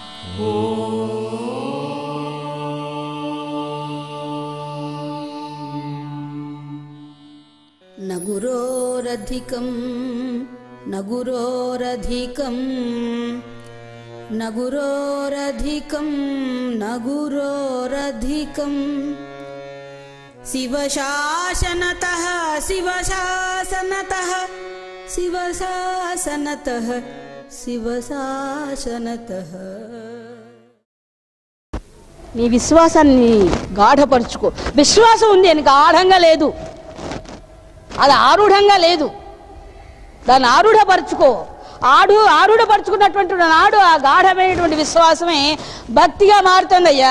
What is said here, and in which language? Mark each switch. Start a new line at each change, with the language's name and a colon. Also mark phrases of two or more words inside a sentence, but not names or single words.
Sanskrit: न गुरोरधिकं न गुरोरधिकं न गुरोरधिकं न गुरोरधिकं शिवशासनतः शिवशासनतः शिवशासनतः शिवशासनतः।
Telugu: నీ విశ్వాసాన్ని గాఢపరుచుకో. విశ్వాసం ఉంది అని గాఢంగా లేదు, అది ఆరూఢంగా లేదు. దాన్ని ఆరూఢపరుచుకో. ఆరూఢపరుచుకున్నటువంటి నాడు ఆ గాఢమైనటువంటి విశ్వాసమే భక్తిగా మారుతుందయ్యా.